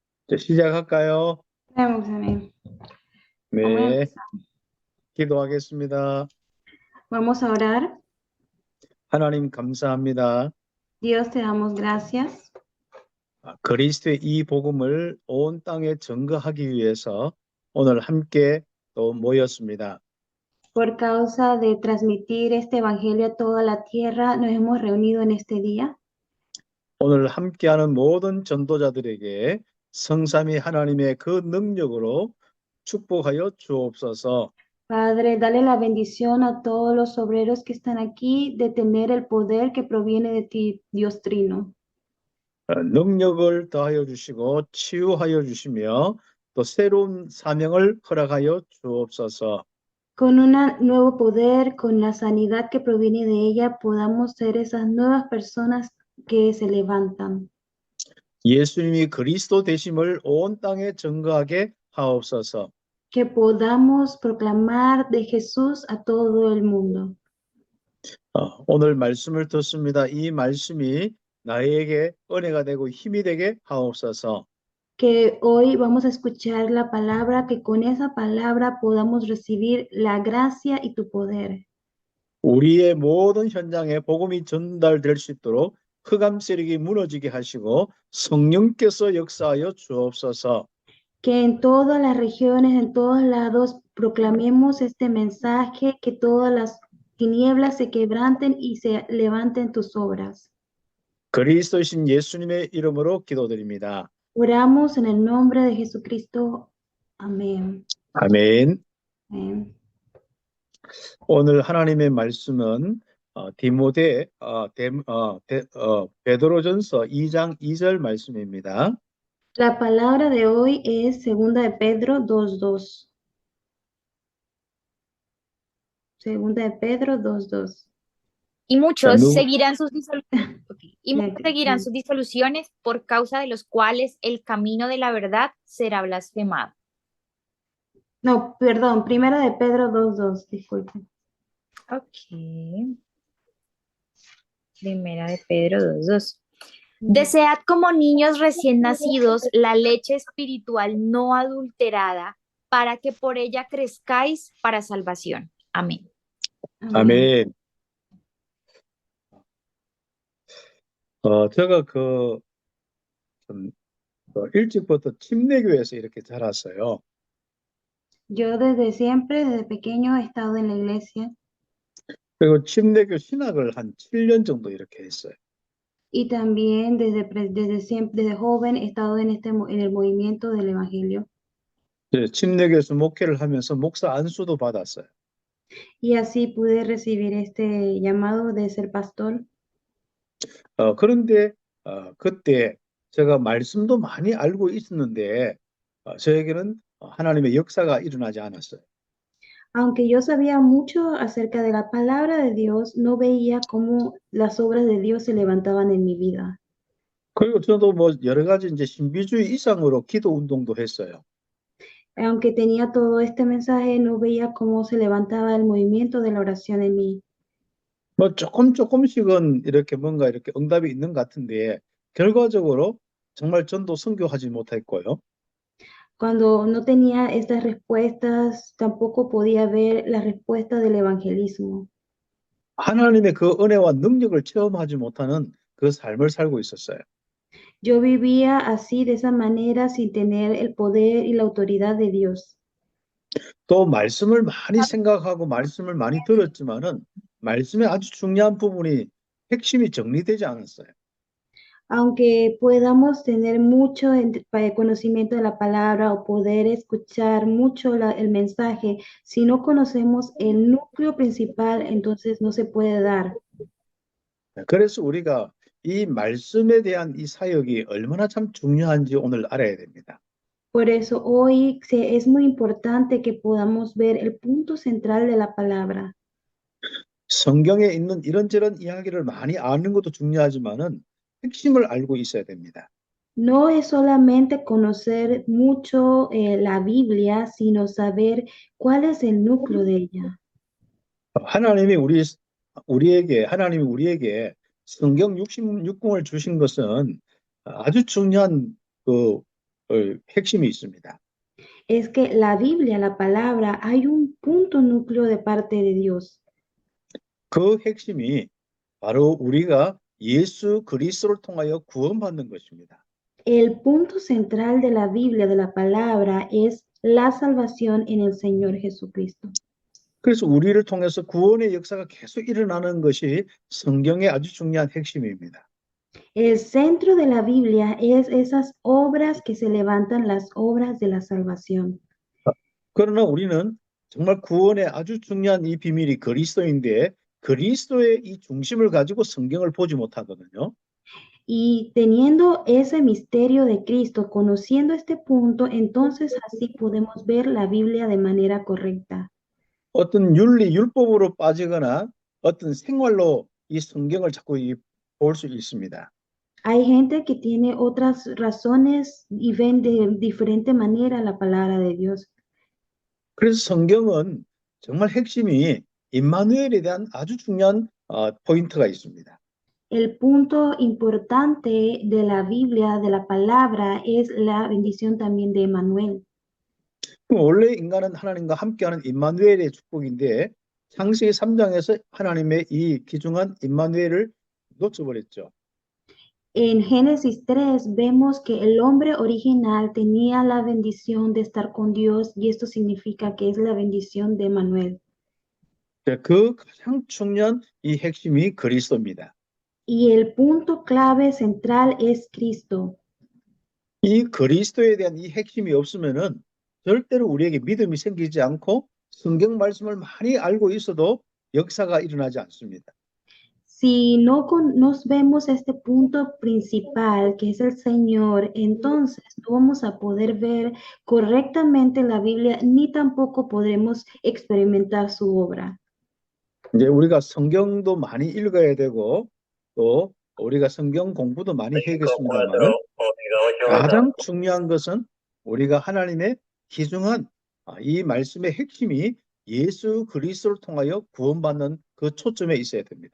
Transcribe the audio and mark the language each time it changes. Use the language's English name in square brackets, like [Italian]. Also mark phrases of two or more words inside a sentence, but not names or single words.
[Korean] 이제 시작할까요? 네, 목사님. 네, [Spanish] Vamos, [Korean] 기도하겠습니다. [Spanish] vamos a orar. [Korean] 하나님 감사합니다. [Spanish] Dios, te damos gracias [Korean] 그리스도의 이 복음을 온 땅에 증거하기 위해서 오늘 함께 또 모였습니다. [Spanish] por causa de transmitir este evangelio a toda la tierra. Nos hemos reunido en este día. [Korean] 오늘 함께하는 모든 전도자들에게 성삼위 하나님의 그 능력으로 축복하여 주옵소서. [Spanish] Padre, dale la bendición a todos los obreros que están aquí de tener el poder que proviene de ti, Dios Trino. [Korean] 능력을 더하여 주시고 치유하여 주시며 또 새로운 사명을 허락하여 주옵소서. [Spanish] Con un nuevo poder, con la sanidad que proviene de ella, podamos ser esas nuevas personas que se levantan. [Korean] 예수님이 그리스도 되심을 온 땅에 증거하게 하옵소서. [Spanish] Que podamos proclamar de Jesús a todo el mundo. [Korean] 오늘 말씀을 듣습니다. 이 말씀이 나에게 은혜가 되고 힘이 되게 하옵소서. [Spanish] Que hoy vamos a escuchar la palabra, que con esa palabra podamos recibir la gracia y tu poder. [Korean] 우리의 모든 현장에 복음이 전달될 수 있도록 흑암 세력이 무너지게 하시고 성령께서 역사하여 주옵소서. [Spanish] Que en todas las regiones, en todos lados, proclamemos este mensaje, que todas las tinieblas se quebranten y se levanten tus obras. [Korean] 그리스도이신 예수님의 이름으로 기도드립니다. [Spanish] Oramos en el nombre de Jesucristo. Amén. [Korean] 아멘. [Spanish] Amén. [Korean] 오늘 하나님의 말씀은 베드로전서 2장 2절 말씀입니다. [Spanish] La palabra de hoy es segunda de Pedro 2:2. Segunda de Pedro 2:2. Y [Korean] 자, [Spanish] muchos 누, seguirán sus y Ya, muchos seguirán sus disoluciones, por causa de los cuales el camino de la verdad será blasfemado. No, perdón, primera de Pedro 2:2, disculpe. Ok. Primera de Pedro 2:2. Desead como niños recién nacidos la leche espiritual no adulterada, para que por ella crezcáis para salvación. Amén. [Korean] 아멘. 제가 일찍부터 침례교회에서 이렇게 자랐어요. [Spanish] Yo desde siempre, desde pequeño, he estado en la iglesia [Korean] 그리고 침례교 신학을 한 7년 정도 이렇게 했어요. [Spanish] y también desde siempre, desde joven, he estado en el movimiento del evangelio. [Korean] 침례교에서 목회를 하면서 목사 안수도 받았어요. [Spanish] Y así pude recibir este llamado de ser pastor. [Korean] 그런데 그때 제가 말씀도 많이 알고 있었는데 저에게는 하나님의 역사가 일어나지 않았어요. [Spanish] Aunque yo sabía mucho acerca de la palabra de Dios, no veía cómo las obras de Dios se levantaban en mi vida. [Korean] 그리고 저도 뭐 여러 가지 이제 신비주의 이상으로 기도 운동도 했어요. [Spanish] Aunque tenía todo este mensaje, no veía cómo se levantaba el movimiento de la oración en mí. [Korean] 뭐 조금씩은 이렇게 뭔가 이렇게 응답이 있는 것 같은데 결과적으로 정말 전도 선교하지 못했고요. [Spanish] Cuando no tenía estas respuestas, tampoco podía ver la respuesta del evangelismo. [Korean] 하나님의 그 은혜와 능력을 체험하지 못하는 그 삶을 살고 있었어요. [Spanish] Yo vivía así, de esa manera, sin tener el poder y la autoridad de Dios. [Korean] 또 말씀을 많이 생각하고 말씀을 많이 들었지만은 말씀의 아주 중요한 부분이 핵심이 정리되지 않았어요. [Spanish] Aunque podamos tener mucho conocimiento de la palabra o poder escuchar mucho el mensaje, si no conocemos el núcleo principal, entonces no se puede dar. [Korean] 그래서 우리가 이 말씀에 대한 이 사역이 얼마나 참 중요한지 오늘 알아야 됩니다. [Spanish] Por eso hoy es muy importante que podamos ver el punto central de la palabra. [Korean] 성경에 있는 이런저런 이야기를 많이 아는 것도 중요하지만은 핵심을 알고 있어야 됩니다. [Spanish] No es solamente conocer mucho la Biblia, sino saber cuál es el núcleo de ella. [Korean] 하나님이 우리에게 성경 66권을 주신 것은 아주 중요한 그 핵심이 있습니다. [Spanish] Es que la Biblia, la palabra, hay un punto núcleo de parte de Dios. [Korean] 그 핵심이 바로 우리가 예수 그리스도를 통하여 구원받는 것입니다. [Spanish] El punto central de la Biblia, de la palabra, es la salvación en el Señor Jesucristo. [Korean] 그래서 우리를 통해서 구원의 역사가 계속 일어나는 것이 성경의 아주 중요한 핵심입니다. [Spanish] El centro de la Biblia es esas obras que se levantan, las obras de la salvación. [Korean] 그러나 우리는 정말 구원의 아주 중요한 이 비밀이 그리스도인데 그리스도의 이 중심을 가지고 성경을 보지 못하거든요. [Spanish] Y teniendo ese misterio de Cristo, conociendo este punto, entonces así podemos ver la Biblia de manera correcta. [Korean] 어떤 윤리, 율법으로 빠지거나 어떤 생활로 이 성경을 자꾸 볼 수 있습니다. [Spanish] Hay gente que tiene otras razones y ven de diferente manera la palabra de Dios. [Korean] 그래서 성경은 정말 핵심이 임마누엘에 대한 아주 중요한 포인트가 있습니다. [Spanish] El punto importante de la Biblia, de la palabra, es la bendición también de Emmanuel. [Korean] 원래 인간은 하나님과 함께하는 임마누엘의 축복인데 창세기 3장에서 하나님의 이 귀중한 임마누엘을 놓쳐버렸죠. [Spanish] En Génesis 3 vemos que el hombre original tenía la bendición de estar con Dios y esto significa que es la bendición de Emmanuel. [Korean] 그 가장 중요한 이 핵심이 그리스도입니다. [Spanish] Y el punto clave central es Cristo. [Korean] 이 그리스도에 대한 이 핵심이 없으면은 절대로 우리에게 믿음이 생기지 않고 성경 말씀을 많이 알고 있어도 역사가 일어나지 않습니다. [Spanish] Si no nos vemos este punto principal, que es el Señor, entonces no vamos a poder ver correctamente la Biblia, ni tampoco podremos experimentar su obra. [Korean] 이제 우리가 성경도 많이 읽어야 되고 또 우리가 성경 공부도 많이 해야겠습니다만 가장 중요한 것은 우리가 하나님의 귀중한 이 말씀의 핵심이 예수 그리스도를 통하여 구원받는 그 초점에 있어야 됩니다.